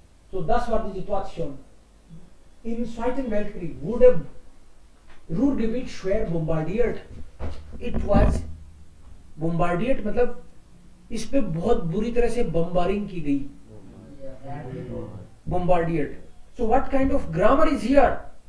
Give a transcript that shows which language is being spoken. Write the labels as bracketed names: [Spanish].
[German] So das war die Situation. Im Zweiten Weltkrieg wurde Ruhrgebiet schwer bombardiert. [English] It was [Hindi] bombardiert मतलब इस पे बहुत बुरी तरह से बम्बारिंग की गई. [German] Bombardiert. [English] So what kind of grammar is here?